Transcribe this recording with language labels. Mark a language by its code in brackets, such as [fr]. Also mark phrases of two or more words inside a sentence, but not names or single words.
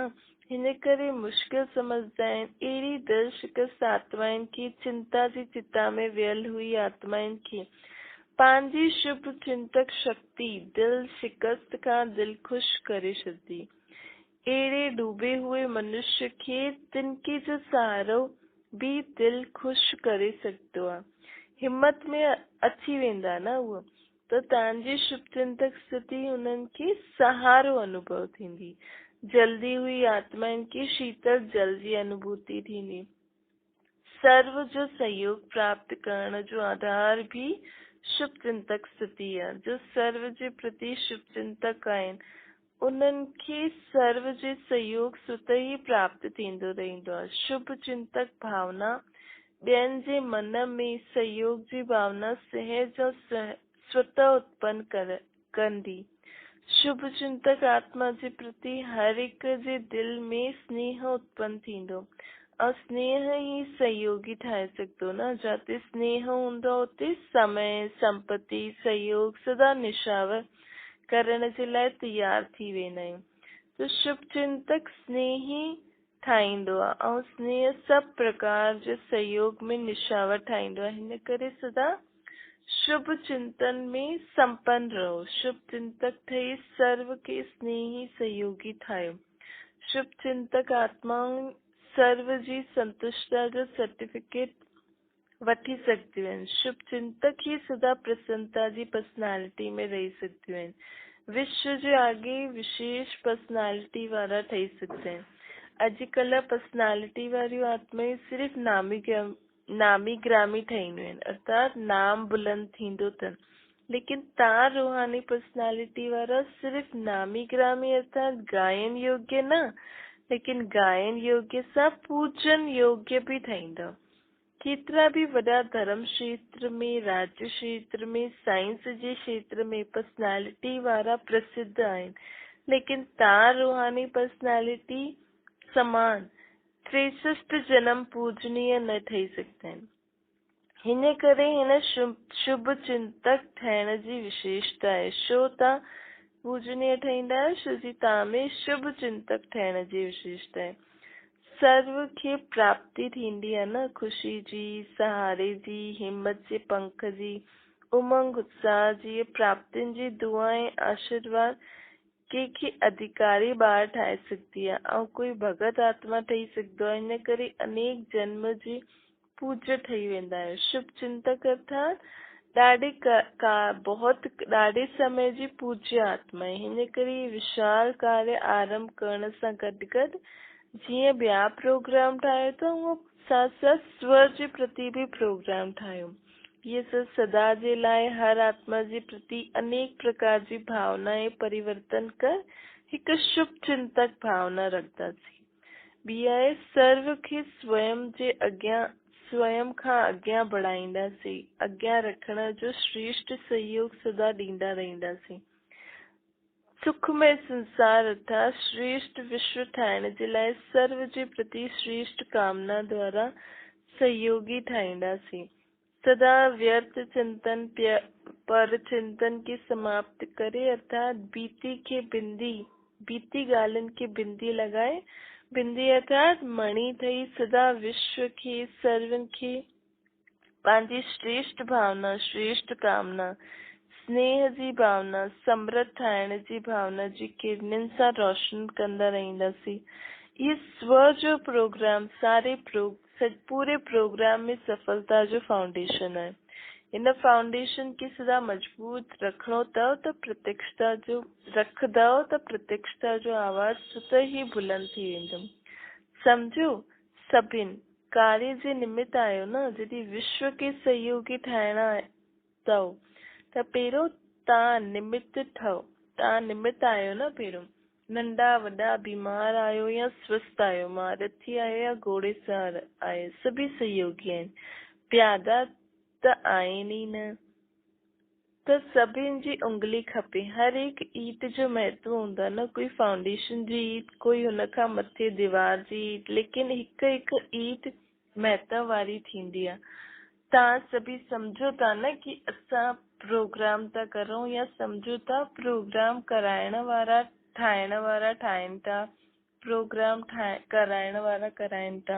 [sd] हिन करे मुश्किल समझदा आहिनि। अहिड़ी दिल शिकस्त आत्माउनि खे चिंता जी चिता में वियल हुई आत्माउनि खे पंहिंजी शुभ चिंतक शक्ति दिल शिकस्त खां दिल ख़ुश करे छॾंदी। अहिड़े [hi] डूबे हुए [sd] मनुष्य खे तिनके जो सहारो भी दिल ख़ुश करे सघंदो आहे। हिम्मत में अची वेंदा न उहो। त तव्हांजी शुभ चिंतक स्थिति उन्हनि खे सहारो अनुभव थींदी। जल्दी हुई आत्माउनि खे शीतल जल जी अनुभूति थींदी। सर्व जो सहयोग प्राप्त करण जो आधार भी शुभ चिंतक स्थिति आहे। जो सर्व जे प्रति शुभ चिंतक आहिनि उन्हनि खे सर्व जे सहयोग स्वतः ही प्राप्त थींदो रहंदो आहे। शुभ चिंतक भावना ॿियनि जे मन में सहयोग जी भावना सहज और स्वतः उत्पन्न कंदी। शुभ चिंतक आत्मा जे प्रति हर एक जे दिल में स्नेह उत्पन्न थींदो और स्नेह ही सहयोगी ठाहे सघंदो न। जाते स्नेह हूंदो उते समय संपत्ति सहयोग सदा निशावर करण जे लाइ तैयार थी वेंदा आहियूं। तो शुभ चिंतक स्नेही ठाहींदो आहे ऐं स्नेह सभु प्रकार जे सहयोग में निशावर ठाहींदो आहे। हिन करे सदा शुभ चिंतन में संपन्न रहो। शुभ चिंतक ठही सर्व के स्नेही सहयोगी ठाहियो। शुभ चिंतक आत्माऊं सर्व जी संतुष्टता जो सर्टिफिकेट वठी सघंदियूं आहिनि। शुभ चिंतक ही सदा प्रसन्नता जी पर्सनैलिटी में रही सघंदियूं आहिनि। विश्व जे आगे विशेष पर्सनैलिटी वारा ठही सघंदा आहिनि। अॼुकल्ह पर्सनैलिटी वारियूं आत्माऊं सिर्फ़ नामी ग्रामी ठहींदियूं आहिनि अर्थात नाम बुलंद थींदो अथनि। लेकिन तव्हां रूहानी पर्सनैलिटी वारा सिर्फ़ नामी ग्रामी अर्थात गायन योग्य न, लेकिन गायन योग्य सां पूजन योग्य भी ठहींदा। केतिरा भी वॾा धर्म क्षेत्र में, राज्य क्षेत्र में, साइंस जे क्षेत्र में पर्सनैलिटी वारा प्रसिद्ध आहिनि, लेकिन तव्हां रूहानी पर्सनैलिटी समान 63 जन्म पूजनीय न ठही सघंदा आहिनि। हिन करे हिन शुभ चिंतक ठहिण जी विशेषता आहे। छो तव्हां पूजनीय ठहींदा आहियो? छो जी तव्हां में शुभ चिंतक ठहिण जी विशेषता आहे। सर्व खे प्राप्ति थींदी आहे न, ख़ुशी जी, सहारे जी, हिम्मत जे पंख जी, उमंग उत्साह जी, प्राप्तियुनि जी दुआ ऐं आशीर्वाद कंहिंखे अधिकारी ॿार ठाहे सघंदी आहे ऐं कोई भगत आत्मा ठही सघंदो आहे। हिन करे अनेक जन्म जी पूज्य ठही वेंदा आहियो। शुभ चिंतक अर्थात ॾाढे समय जी पूज्य आत्मा आहे। हिन करे विशाल कार्य आरंभ करण सां गॾु गॾु जीअं ॿिया प्रोग्राम ठाहियो था उहो साथ साथ स्वर जे प्रति भी प्रोग्राम ठाहियो। ये सदा जे लाइ हर आत्मा जे प्रति अनेक प्रकार जी भावनाएं परिवर्तन कर हिकु शुभ चिंतक भावना रखंदासीं। ॿी आहे सर्व खे स्वयं खां अॻियां बढ़ाईंदासीं। अॻियां रखण जो श्रेष्ठ सहयोग सदा ॾींदा रहंदासीं। सुखमय संसार अर्थात श्रेष्ठ विश्व ठाहिण जे लाइ सर्व जे प्रति श्रेष्ठ कामना द्वारा सहयोगी ठाहींदासीं। सदा व्यर्थ चिंतन पर चिंतन की समाप्त करे अर्थात बीती ॻाल्हियुनि खे बिंदी लॻाए। बिंदी अर्थात मणि ठही सदा विश्व खे सर्वनि खे पंहिंजी श्रेष्ठ भावना श्रेष्ठ कामना स्नेह जी भावना समृद्ध ठाहिण जी भावना जी किरणनि सां रोशन कंदा रहंदासीं। ये स्व जो प्रोग्राम पूरे प्रोग्राम में सफलता जो फाउंडेशन है। इन फाउंडेशन खे सदा मजबूत रखणो अथव त प्रत्यक्षता जो आवाज स्वतः ही बुलंद थी वेंदो। समझो सभिनि कार्य जे निमित्त आयो न। जॾहिं विश्व के सहयोगी ठाहिणा अथव त पहिरियों तव्हां निमित्त आहियो न। पहिरियों नंढा वॾा बीमार आहियो या स्वस्थ आहियो, महारथी आहियो या घोड़े सवार आहियो, सभी सहयोगी आहिनि। प्यादा त आहिनि ई न, त सभिनि जी उंगली खपे। हर एक ईट जो महत्व हूंदो आहे न। कोई फाउंडेशन जी ईट, कोई हुन खां मथे दीवार जी ईट, लेकिन हिकु ईट महत्व वारी थींदी आहे। तव्हां सभी सम्झो था न कि असां प्रोग्राम था करूं या सम्झो था प्रोग्राम ठाहिण वारा ठाहिनि था, प्रोग्राम कराइण वारा कराइनि था।